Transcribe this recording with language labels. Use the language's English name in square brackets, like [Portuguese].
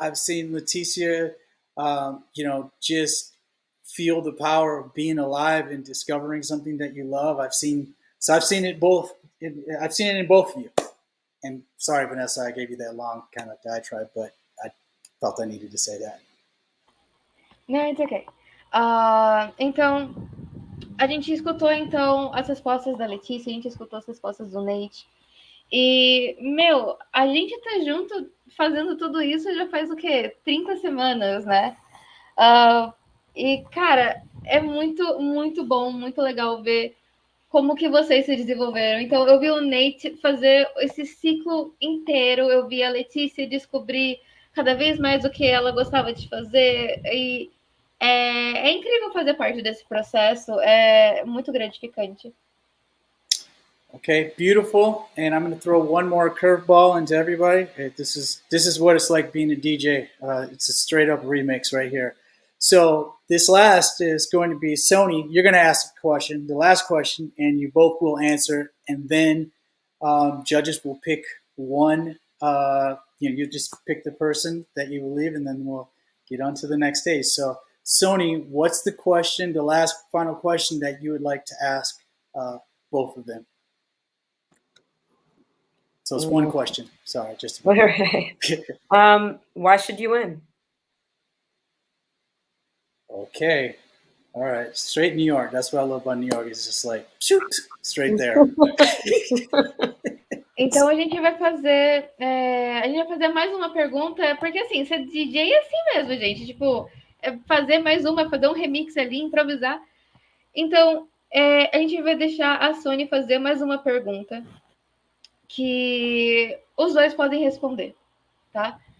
[English] I've seen Leticia, you know, just feel the power of being alive and discovering something that you love. I've seen it both. I've seen it in both of you. And sorry, Vanessa, I gave you that long kind of diatribe, but I felt I needed to say that. No, it's okay. [Portuguese] Então, a gente escutou então as respostas da Letícia, a gente escutou as respostas do Nate. E, meu, a gente tá junto fazendo tudo isso já faz o quê? 30 semanas, né? E, cara, é muito, muito bom, muito legal ver como que vocês se desenvolveram. Então, eu vi o Nate fazer esse ciclo inteiro, eu vi a Letícia descobrir cada vez mais o que ela gostava de fazer, e é incrível fazer parte desse processo, é muito gratificante. [English] Okay, beautiful. And I'm going to throw one more curveball into everybody. This is what it's like being a DJ. It's a straight up remix right here. So this last is going to be Sony. You're going to ask a question, the last question, and you both will answer. And then judges will pick one. You just pick the person that you believe, and then we'll get on to the next stage. So Sony, what's the question, the last final question that you would like to ask both of them? So it's one question. Sorry, just All right. Why should you win? Okay. All right. Straight New York. That's what I love about New York. It's just like, shoot, straight there. [Portuguese] Então a gente vai fazer mais uma pergunta, porque assim, ser DJ é assim mesmo, gente. Tipo, fazer mais uma, fazer um remix ali, improvisar. Então, a gente vai deixar a Sony fazer mais uma pergunta que os dois podem responder, tá?